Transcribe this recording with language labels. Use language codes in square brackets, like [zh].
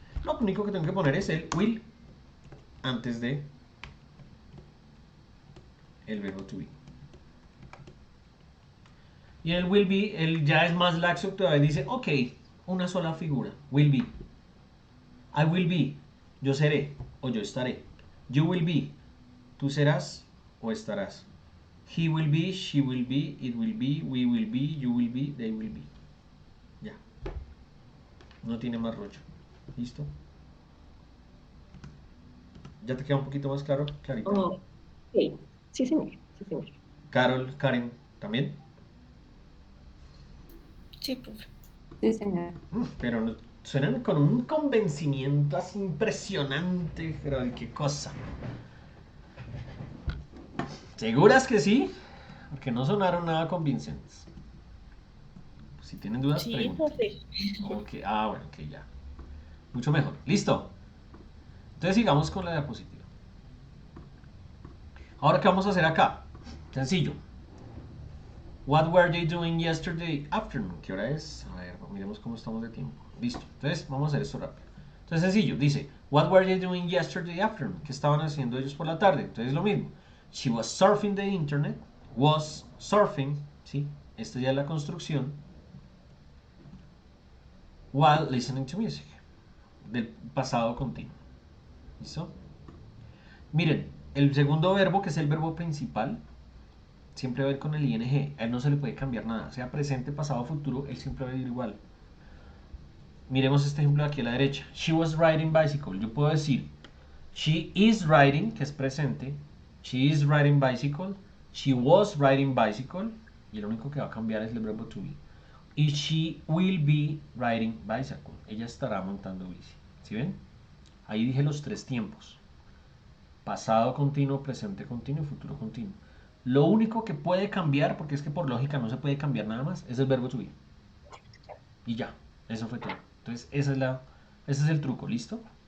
[es] Lo único que tengo que poner es el will antes de el verbo to be. Y el will be, él ya es más laxo, todavía dice, ok, una sola figura, will be. [en] I will be, [es] yo seré o yo estaré. [en] You will be, [es] tú serás o estarás. [en] He will be, she will be, it will be, we will be, you will be, they will be. [es] Ya. No tiene más rollo. ¿Listo? ¿Ya te queda un poquito más claro, Clarita? Ok. Sí, señor. Sí, señor. Carol, Karen, ¿también? Sí, profe. Sí, señor. Pero suenan con un convencimiento así impresionante, pero ¿de qué cosa? ¿Seguras que sí? Porque no sonaron nada convincentes. Si tienen dudas, Sí, pregunten. no sé. Ok, bueno, ok, ya. Mucho mejor. ¿Listo? Entonces sigamos con la diapositiva. Ahora, ¿qué vamos a hacer acá? Sencillo. [en] What were they doing yesterday afternoon? [es] ¿Qué hora es? A ver, miremos cómo estamos de tiempo. Listo. Entonces, vamos a hacer esto rápido. Entonces, sencillo. Dice, [en] What were they doing yesterday afternoon? [es] ¿Qué estaban haciendo ellos por la tarde? Entonces, lo mismo. [en] She was surfing the internet. Was surfing. ¿Sí? [es] Esta ya es la construcción. [en] While listening to music. [es] Del pasado continuo. ¿Listo? Miren, el segundo verbo, que es el verbo principal, siempre va a ir con el ing. A él no se le puede cambiar nada. Sea presente, pasado, futuro, él siempre va a ir igual. Miremos este ejemplo de aquí a la derecha. [en] She was riding bicycle. [es] Yo puedo decir [en] she is riding, [es] que es presente. [en] She is riding bicycle. She was riding bicycle. [es] Y lo único que va a cambiar es el verbo to be. [en] Y she will be riding bicycle. [es] Ella estará montando bici. ¿Sí ven? Ahí dije los tres tiempos. Pasado continuo, presente continuo y futuro continuo. Lo único que puede cambiar, porque es que por lógica no se puede cambiar nada más, es el verbo to be. Y ya, eso fue todo. Entonces, ese es el truco, ¿listo?